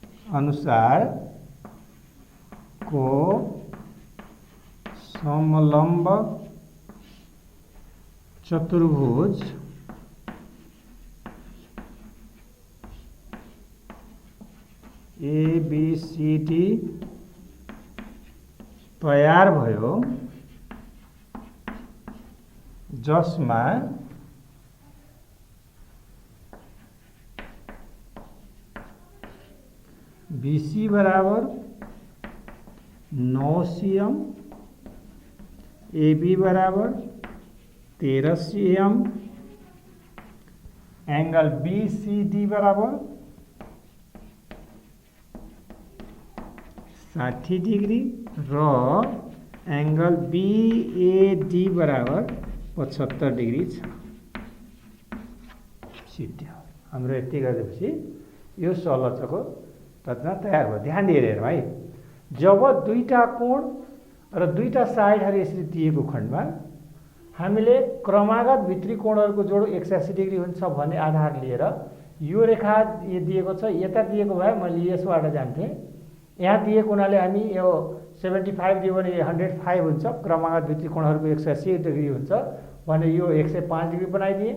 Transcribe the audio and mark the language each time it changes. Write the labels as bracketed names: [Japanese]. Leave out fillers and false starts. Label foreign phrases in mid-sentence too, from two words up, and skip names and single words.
[Nepali] अनुसारको समलम्ब चतुर्भुज एबीसीडी तयार भयो, जसमा बीसी बराबर 9 cm, AB बराबर 13 cm, एंगल BCD बराबर 60 डिग्री र एंगल BAD बराबर 75 डिग्री छ। सिद्धियो। हाम्रो यति गरेपछि यो सलचको रचना तयार भयो। ध्यान दिएर हेरौँ है। जब दुईटा कोण र दुईटा साइडहरू यसरी दिएको खण्डमा हामीले क्रमागत भित्री कोणहरूको जोड 180 डिग्री हुन्छ भन्ने आधार लिएर यो रेखा दिएको छ, यता दिएको भए मैले यसबाट जान्थेँ, यहाँ दिएको हुनाले हामी यो 75 दियो भने 105 हुन्छ, क्रमागत भित्री कोणहरूको 180 डिग्री हुन्छ भने यो 105 डिग्री बनाइदिएँ।